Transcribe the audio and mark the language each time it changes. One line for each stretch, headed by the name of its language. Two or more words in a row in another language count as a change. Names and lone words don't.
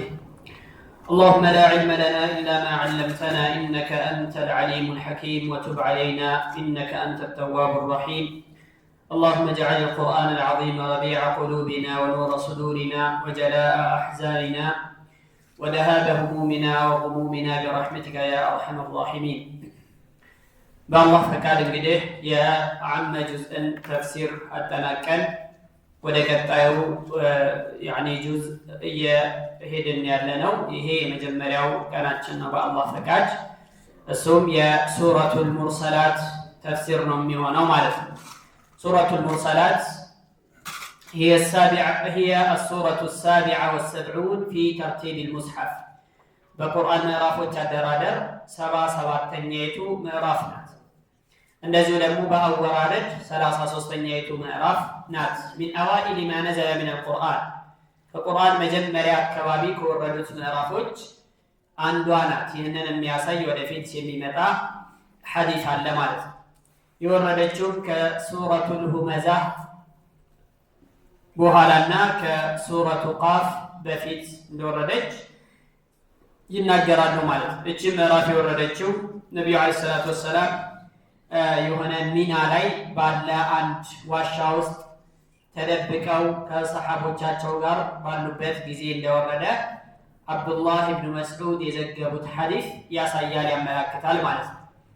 Arabic: اللهم لا علم لنا إلا ما علمتنا إنك أنت العليم الحكيم وتب علينا إنك أنت التواب الرحيم اللهم اجعل القرآن العظيم ربيع قلوبنا ونور صدورنا وجلاء أحزاننا وذهاب همومنا وغمومنا برحمتك يا أرحم الراحمين.
Amharic: በአላህ ፈቃድ እንግዲህ የአመ ጁዝእን ተፍሲር አጠናቀን ወደ ቀጣዩ ጁዝ እየሄድን ያለ ነው። ይሄ የመጀመሪያው ቀናችን ነው በአላህ ፈቃድ። እሱም የሱረቱል ሙርሰላት ተፍሲር ነው የሚሆነው ማለት ነው። ሱረቱል ሙርሰላት
Arabic: هي السورة السابعة والسبعون في ترتيب المصحف
Amharic: በቁርአን ምዕራፎች አደራደር 77ኛይቱ ምዕራፍ ናት። እንደዚሁ ደግሞ በአወራረድ 33ኛይቱ ምዕራፍ ናት።
Arabic: من أوائل ما نزل من القرآن
Amharic: ከቁርአን መጀመሪያ አካባቢ ከወረዱት ምዕራፎች አንዷ ናት። ይህንን የሚያሳይ ወደፊት የሚመጣ ሐዲስ አለ ማለት ነው። የወረደችው ከሱረቱል ሁመዛ በኋላና ከሱረቱ ቃፍ በፊት እንደወረደች ይናገራሉ ማለት ነው። እቺ ምዕራፍ የወረደችው ነብዩ
Arabic: عليه الصلاة والسلام
Amharic: የሆነ ሚና ላይ ባለ አንድ ዋሻ ውስጥ ተደብቀው ከሰሐቦቻቸው ጋር ባሉበት ጊዜ እንደወረደ አብዱላህ ኢብኑ መስዑድ የዘገቡት ሐዲስ ያሳያል፣ ያመለክታል ማለት ነው።